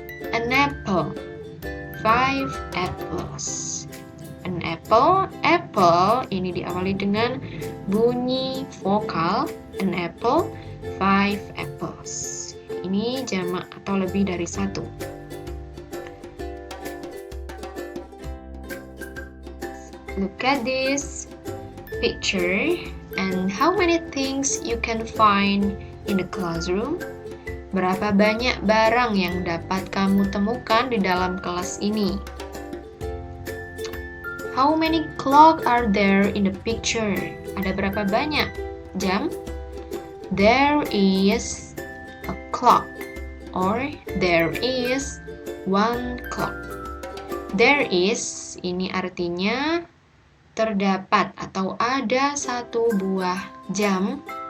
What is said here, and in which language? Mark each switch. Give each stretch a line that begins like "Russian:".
English: An apple, 5 apples. An apple,
Indonesian: apple ini diawali dengan bunyi vokal.
English: An apple, 5 apples.
Indonesian: Ini jamak atau lebih dari satu.
English: Look at this picture and how many things you can find in the classroom.
Indonesian: Berapa banyak barang yang dapat kamu temukan di dalam kelas ini?
English: How many clock are there in the picture?
Indonesian: Ada berapa banyak jam?
English: There is a clock or there is one clock. There is
Indonesian: ini artinya terdapat atau ada satu buah jam.